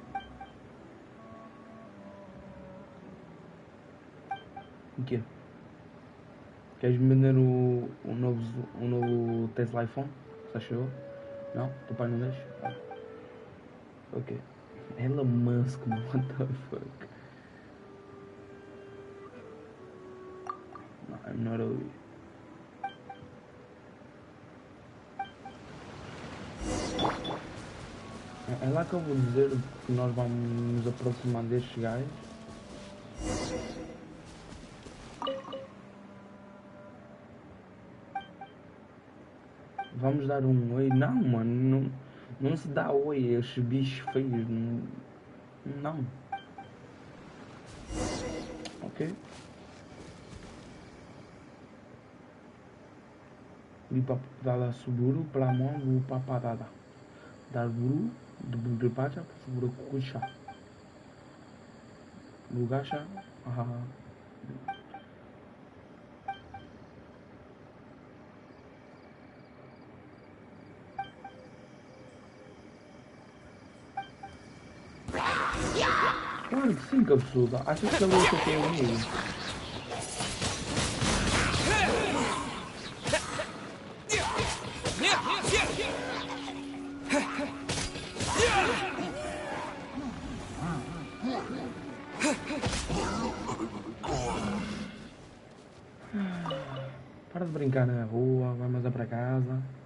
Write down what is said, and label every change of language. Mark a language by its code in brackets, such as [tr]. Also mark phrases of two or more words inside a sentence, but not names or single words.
[pt] O quê? Queres vender o novo Tesla iPhone? Já chegou? Não? Teu pai não deixa? Ok. Elon Musk, mano. [en] What the fuck? No, I'm not over. [pt] É lá que eu vou dizer que nós vamos nos aproximar destes gajos. Vamos dar um oi. Não, mano, não se dá oi a esses bichos feios. Não. Ok. dada suburu plamon bu papadada. Dar buru de budepacha suburu kucha. Bugasha. Claro que sim, cabeçuda. Achas que a luta tem um amigo? Para de brincar na rua, vai mais para casa.